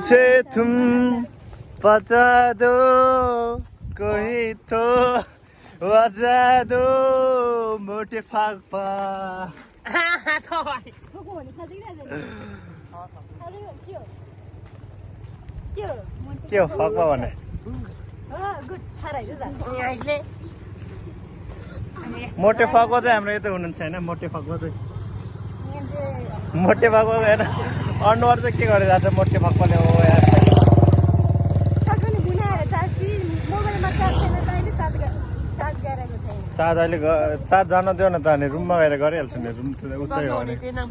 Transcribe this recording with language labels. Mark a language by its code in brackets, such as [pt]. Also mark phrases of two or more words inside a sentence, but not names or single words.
[hi] मुझे तुम बता दो कोई तो बता दो [ne] मोटे फाक्पा के हो फाक्पा भने मोटे फाक्पा चाहिँ हाम्रो यता हुनुहुन्छ हैन मोटे फाक्पा चाहिँ मोटे फाक्पा हैन अनुहार चाहिँ के गरेर आछ मोटे फाक्पाले हो यार चार्ज अहिले चार्ज जान दियो न त अनि रुममा गएर गरिहाल्छु नि रुम त उतै हो नि